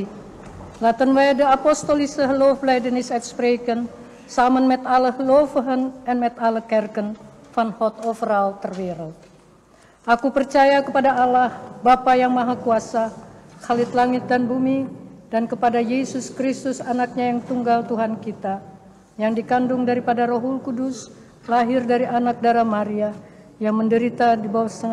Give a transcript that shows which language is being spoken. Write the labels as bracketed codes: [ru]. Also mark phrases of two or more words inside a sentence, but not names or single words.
[nl] Laten wij de apostolische gelooflijdenis uitspreken, samen met alle gelovigen en met alle kerken van God overal ter wereld. [id] Aku percaya kepada Allah, Bapa yang Maha Kuasa, Khalik langit dan bumi, dan kepada Yesus Kristus, anaknya yang tunggal Tuhan kita, yang dikandung daripada Rohul Kudus, lahir dari anak darah Maria, yang menderita di bawah